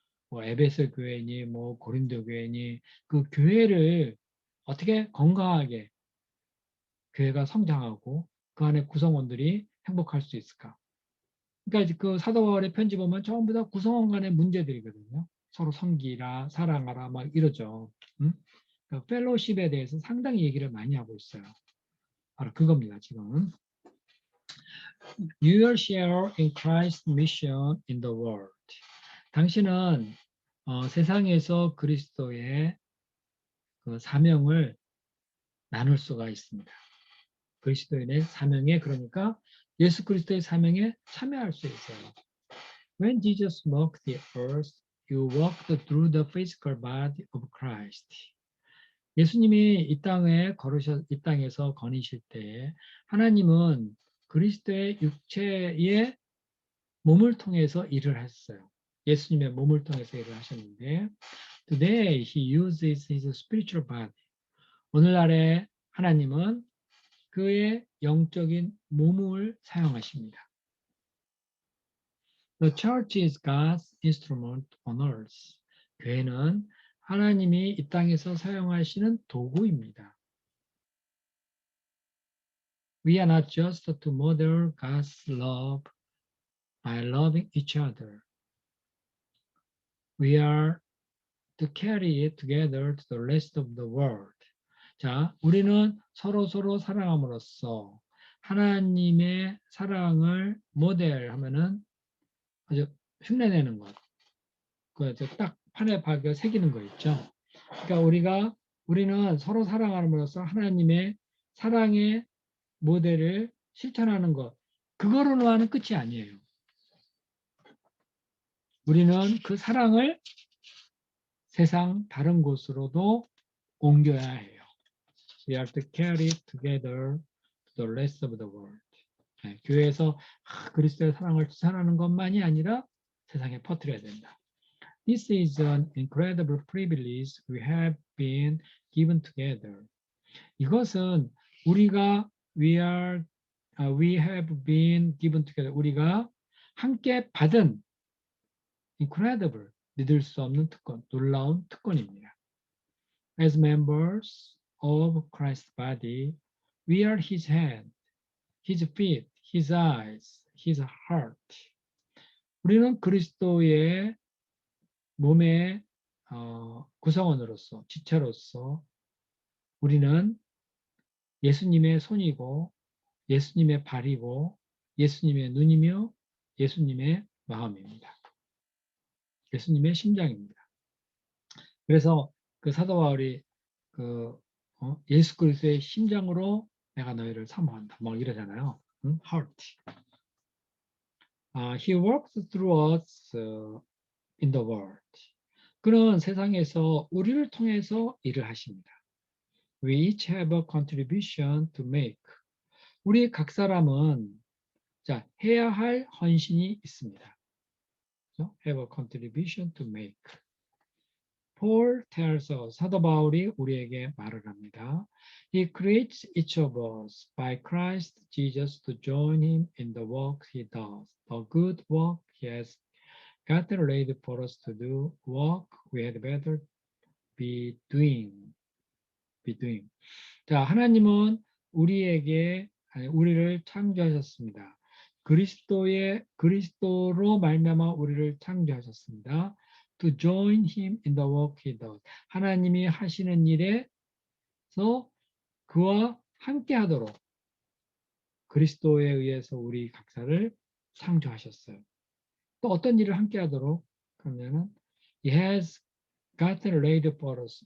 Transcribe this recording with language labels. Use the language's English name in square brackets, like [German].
[Korean] 뭐 에베소 교회니 뭐 고린도 교회니 그 교회를 어떻게 건강하게 교회가 성장하고 그 안에 구성원들이 행복할 수 있을까? 그러니까 그 사도 바울의 편지 보면 전부 다 구성원 간의 문제들이거든요. 서로 섬기라, 사랑하라 막 이러죠. 응? 그러니까 펠로십에 대해서 상당히 얘기를 많이 하고 있어요. 바로 그겁니다, 지금. [English] Your share in Christ's mission in the world. [Korean] 당신은 세상에서 그리스도의 그 사명을 나눌 수가 있습니다. 그리스도인의 사명에 그러니까 예수 그리스도의 사명에 참여할 수 있어요. [English] When Jesus walked the earth, you walked through the physical body of Christ. [Korean] 예수님이 이 땅에서 거니실 때 하나님은 그리스도의 육체의 몸을 통해서 일을 했어요. 예수님의 몸을 통해서 일을 하셨는데 [English] Today he uses his spiritual body. [Korean] 오늘날에 하나님은 그의 영적인 몸을 사용하십니다. [English] The church is God's instrument on earth. [Korean] 교회는 하나님이 이 땅에서 사용하시는 도구입니다. [English] We are not just to model God's love by loving each other. We are to carry it together to the rest of the world. [Korean] 자, 우리는 서로 사랑함으로써 하나님의 사랑을 모델하면은 아주 흉내내는 것. 그래서 딱 판에 박여 새기는 거 있죠. 그러니까 우리는 서로 사랑함으로써 하나님의 사랑의 모델을 실천하는 것. 그거로는 끝이 아니에요. 우리는 그 사랑을 세상 다른 곳으로도 옮겨야 해요. [English] We have to carry it together to the rest of the world. [Korean] 네, 교회에서 그리스도의 사랑을 추산하는 것만이 아니라 세상에 퍼뜨려야 된다. [English] This is an incredible privilege we have been given together. [Korean] 이것은 우리가 [English] we have been given together. [Korean] 우리가 함께 받은 incredible, 믿을 수 없는 특권, 놀라운 특권입니다. [English] As members of Christ's body, we are His hand, His feet, His eyes, His heart. [Korean] 우리는 그리스도의 몸의 구성원으로서, 지체로서 우리는 예수님의 손이고 예수님의 발이고 예수님의 눈이며 예수님의 마음입니다. 예수님의 심장입니다. 그래서 그 사도 바울이 예수 그리스도의 심장으로 내가 너희를 사모한다. 막 이러잖아요. heart. [English] He works through us in the world. [Korean] 그는 세상에서 우리를 통해서 일을 하십니다. [English] We each have a contribution to make. [Korean] 우리 각 사람은 해야 할 헌신이 있습니다. [English] Have a contribution to make. Paul tells us, [Korean] 사도 바울이 우리에게 말을 합니다. [English] He creates each of us by Christ Jesus to join him in the work he does. The good work he has gotten ready for us to do, work we had better be doing. [Korean] 자, 하나님은 우리를 창조하셨습니다. 그리스도로 말미암아 우리를 창조하셨습니다. [English] To join him in the work he does. [Korean] 하나님이 하시는 일에서 그와 함께하도록 그리스도에 의해서 우리 각자를 창조하셨어요. 또 어떤 일을 함께하도록 그러면은 [English] He has gotten ready for us.